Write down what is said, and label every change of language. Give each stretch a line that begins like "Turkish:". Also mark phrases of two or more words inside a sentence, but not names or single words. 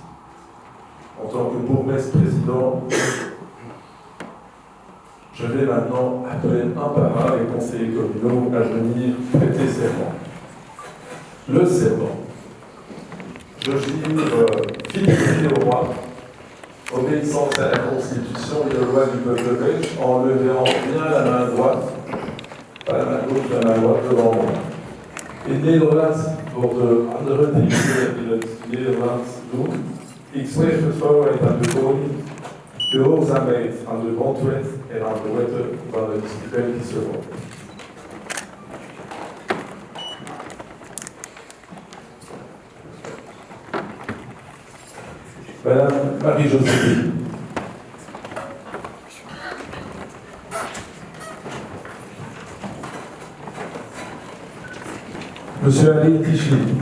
French: En tant que bourgmestre président, je vais maintenant appeler un par un les conseillers communaux à venir prêter serment. Le serment. Je jure fidélité au roi, obéissance à la Constitution et aux lois du peuple belge, en levant bien la main droite, pas la main gauche, la main droite devant moi.
Dutch: In Nederlands wordt de andere dingen in het Nederlands doen. Ik zweer vertrouwen aan de koning, gehoorzaamheid aan de grondwet en aan de wetten van het Belgische Rijk.
French: Madame Marie-Joséphine. Monsieur Ali Tichli.